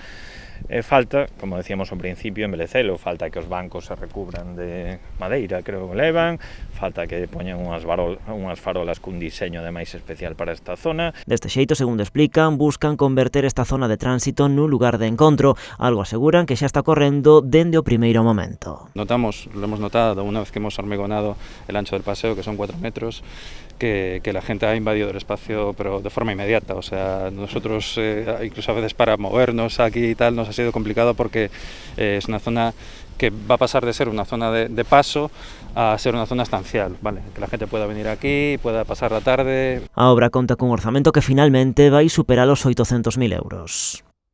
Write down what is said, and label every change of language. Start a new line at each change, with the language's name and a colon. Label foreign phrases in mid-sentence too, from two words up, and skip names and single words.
Galician: Falta, como decíamos ao principio, embelecelo, falta que os bancos se recubran de madeira, creo que levan, falta que poñan unhas farolas cun diseño de máis especial para esta zona. Deste xeito, segundo explican, buscan converter esta zona de tránsito nun lugar de encontro, algo aseguran que xa está correndo dende o primeiro momento.
Spanish: Lo hemos notado una vez que hemos hormigonado el ancho del paseo, que son 4 metros, que la gente ha invadido el espacio, pero de forma inmediata. O sea, nosotros, incluso a veces para movernos aquí y tal, nos ha sido complicado porque es una zona que va a pasar de ser una zona de paso a ser una zona estancial, ¿vale? Que la gente pueda venir aquí, pueda pasar la tarde.
Galician: A obra conta cun orzamento que finalmente vai superar os 800.000 euros.